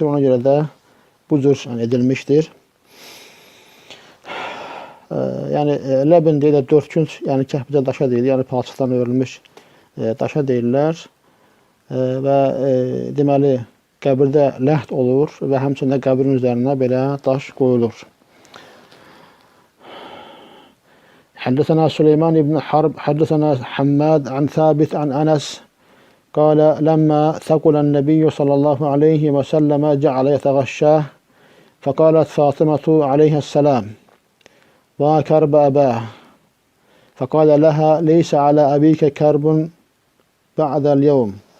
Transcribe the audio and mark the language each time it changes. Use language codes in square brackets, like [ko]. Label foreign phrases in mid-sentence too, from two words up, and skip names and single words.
[az] Ona görə də bu cür yəni, edilmişdir. Yani labin deyirlər, dörtkünc, yəni kəhbicə daşa deyilir, yəni palçıqdan örülmüş daşa deyirlər və deməli qəbirdə lahd olur və həmçində qəbrin üzərinə belə daş qoyulur. [ar] حدثنا سليمان بن حرب حدثنا حماد عن ثابت عن أنس قال لما ثقل النبي صلى الله عليه وسلم جعل يتغشاه فقالت فاطمة عليه السلام وكرب أباه فقال لها ليس على أبيك كرب بعد اليوم